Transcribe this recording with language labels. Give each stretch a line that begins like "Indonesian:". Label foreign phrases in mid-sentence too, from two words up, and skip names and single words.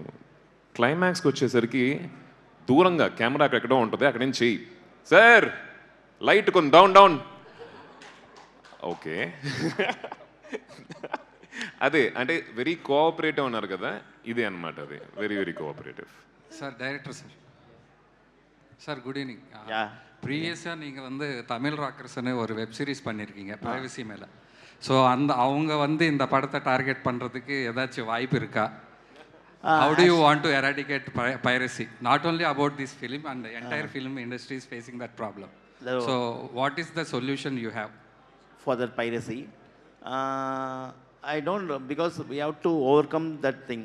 Telugu: క్లైమాక్స్కి వచ్చేసరికి దూరంగా కెమెరా ఎక్కడో ఉంటుంది, అక్కడ నుంచి చెయ్యి, సార్ లైట్ కొంచెం
English: down down.
Telugu: ఓకే. అదే అంటే
English: very cooperative
Telugu: అన్నారు కదా, ఇదే అనమాట.
English: అది very very cooperative.
Tamil: சார் டைரக்டர் சார் சார்
English: good evening.
Tamil: யா. ப்ரீவியஸாக நீங்கள் வந்து தமிழ் ராக்கர்ஸ்னு ஒரு
English: web series
Tamil: பண்ணியிருக்கீங்க ப்ரைவசி மேலே. ஸோ அவங்க வந்து இந்த படத்தை டார்கெட் பண்ணுறதுக்கு ஏதாச்சும் வாய்ப்பு இருக்கா?
English: How do you want to eradicate piracy? Not only about this film, and the entire film industry is facing that problem. So what is the solution you have for that piracy? I don't know, because we have to overcome that thing.